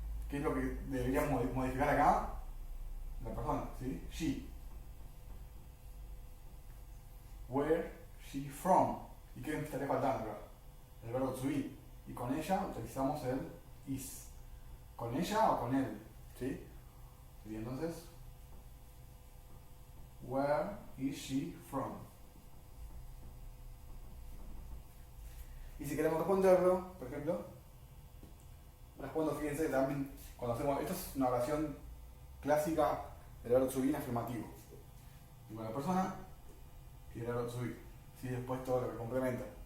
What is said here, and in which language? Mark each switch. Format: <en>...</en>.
<es>¿Qué es lo que deberíamos modificar acá? La persona, ¿sí? She.</es> <en>Where she from?</en> <es>¿Y qué me estaría faltando acá? El verbo to be. Y con ella utilizamos el is. ¿Con ella o con él? ¿Sí? Y entonces,</es> <en>where is she from?</en> <es>Y si queremos responderlo, por ejemplo, respondo, fíjense, también cuando hacemos, esto es una oración clásica del verbo to be en afirmativo. Y con la persona y el verbo to be. ¿Sí? Después todo lo que complementa.</es>